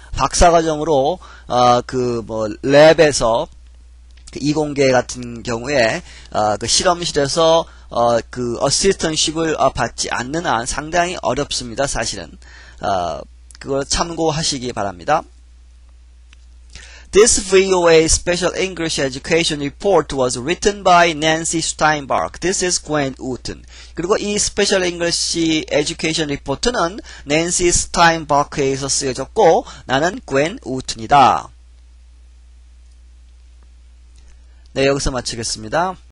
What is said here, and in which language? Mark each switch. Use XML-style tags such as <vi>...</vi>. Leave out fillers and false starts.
<ko>박사과정으로 랩에서 이공계 같은 경우에 그 실험실에서 그 어시스턴십을 받지 않는 한 상당히 어렵습니다. 사실은 그걸 참고하시기 바랍니다.</ko> <en>This VOA Special English Education Report was written by Nancy Steinbach. This is Gwen Wooten.</en> <ko>그리고 이 Special English Education Report는 Nancy Steinbach에 의해서 쓰여졌고 나는 Gwen Wooten이다. 네, 여기서 마치겠습니다.</ko>